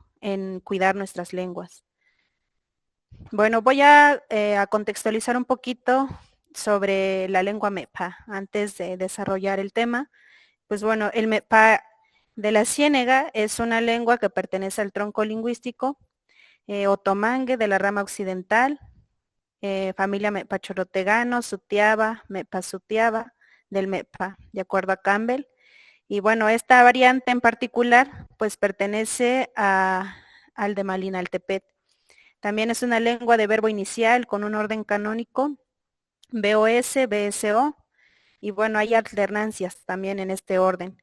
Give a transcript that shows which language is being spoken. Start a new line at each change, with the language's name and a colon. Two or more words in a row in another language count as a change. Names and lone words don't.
Spanish: En cuidar nuestras lenguas. Bueno, voy a contextualizar un poquito sobre la lengua MEPA antes de desarrollar el tema. Pues bueno, el MEPA de la Ciénega es una lengua que pertenece al tronco lingüístico otomangue de la rama occidental, familia MEPA chorotegano, sutiaba, MEPA sutiaba del MEPA, de acuerdo a Campbell. Y bueno, esta variante en particular pues pertenece al de Malinaltepec. También es una lengua de verbo inicial con un orden canónico, BOS, BSO, y bueno, hay alternancias también en este orden.